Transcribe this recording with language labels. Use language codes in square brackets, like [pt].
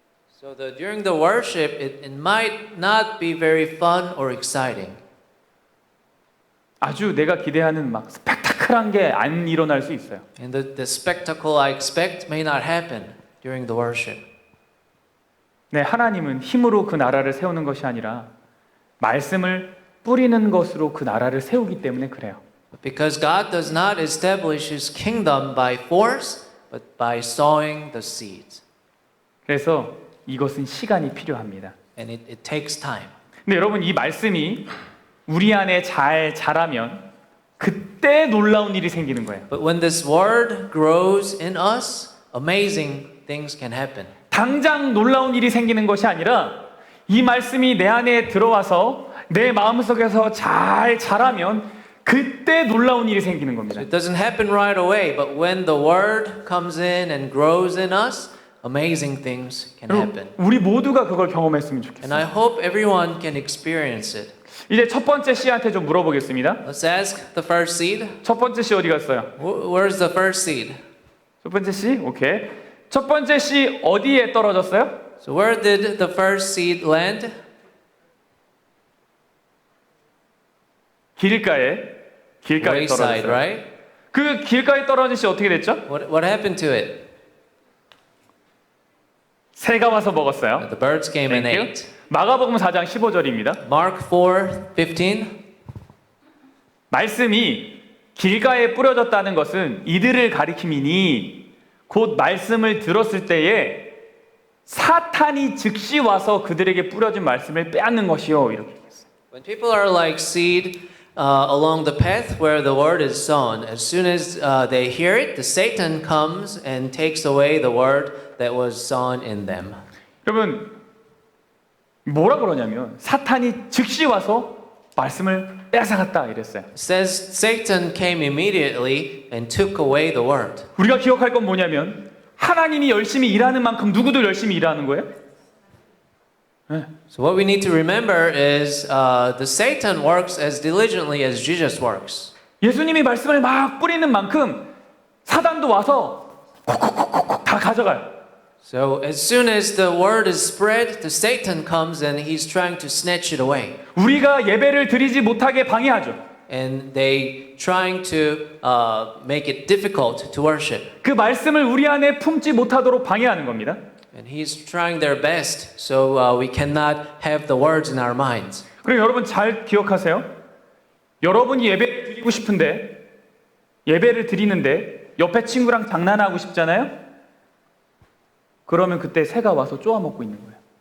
[en] So during the worship, it might not be very fun or exciting. [ko] 아주 내가 기대하는 막 스펙타클한 게 안 일어날 수 있어요. [en] And the spectacle I expect may not happen during the worship. [ko] 네, 하나님은 힘으로 그 나라를 세우는 것이 아니라 말씀을 뿌리는 것으로 그 나라를 세우기 때문에 그래요. [en] Because God does not establish His kingdom by force, but by sowing the seeds. [ko] 그래서 이것은 시간이 필요합니다. [en] And it takes time. [ko] 근데 여러분 이 말씀이 우리 안에 잘 자라면 그때 놀라운 일이 생기는 거예요. [en] But when this word grows in us, amazing things can happen. [ko] 당장 놀라운 일이 생기는 것이 아니라 이 말씀이 내 안에 들어와서 내 마음속에서 잘 자라면 그때 놀라운 일이 생기는 [en] So [ko] 겁니다. [en] it doesn't happen right away, but when the word comes in and grows in us, amazing things can happen. [ko] 우리 모두가 그걸 경험했으면 [en] And I [ko] 좋겠어요. [en] hope everyone can experience it. [ko] 이제 첫 번째 씨한테 좀 물어보겠습니다. [en] Let's ask the first seed. [ko] 첫 번째 씨 어디 갔어요? [en] Where's the first seed? [ko] 첫 번째 씨? 오케이. 첫 번째 씨 어디에 떨어졌어요? [en] So where did the first seed land? [ko] 길가에 [en] Wayside, [ko] 떨어졌어요. [en] right? [ko] 그 길가에 떨어진 씨 어떻게 됐죠? [en] What happened to it? [ko] 새가 와서 먹었어요. [en] The birds came and Thank you. ate. [ko] 마가복음 4장 15절입니다. [en] Mark 4:15. [ko] 말씀이 길가에 뿌려졌다는 것은 이들을 가리킴이니 곧 말씀을 들었을 때에 사탄이 즉시 와서 그들에게 뿌려진 말씀을 빼앗는 것이요. 이렇게 얘기했어요. [en] When people are like seed along the path where the word is sown, as soon as they hear it, the Satan comes and takes away the word that was sown in them. [ko] 여러분 뭐라 그러냐면 사탄이 즉시 와서 말씀을 뺏어갔다 이랬어요. [en] It says Satan came immediately and took away the word. [ko] 우리가 기억할 건 뭐냐면 하나님이 열심히 일하는 만큼 누구도 열심히 일하는 거예요. [en] So what we need to remember is the Satan works as diligently as Jesus works. [ko] 예수님이 말씀을 막 뿌리는 만큼 사단도 와서 콕콕콕콕 다 가져가요. [en] So as soon as the word is spread, the Satan comes and he's trying to snatch it away. [ko] 우리가 예배를 드리지 못하게 방해하죠. [en] And they trying to make it difficult to worship. [ko] 그 말씀을 우리 안에 품지 못하도록 방해하는 겁니다. [en] And he's trying their best so we cannot have the words in our minds. [ko] 그리고 여러분 잘 기억하세요. 여러분이 예배를 드리고 싶은데 예배를 드리는데 옆에 친구랑 장난하고 싶잖아요. 그러면 그때 새가 와서 쪼아먹고 있는 거예요.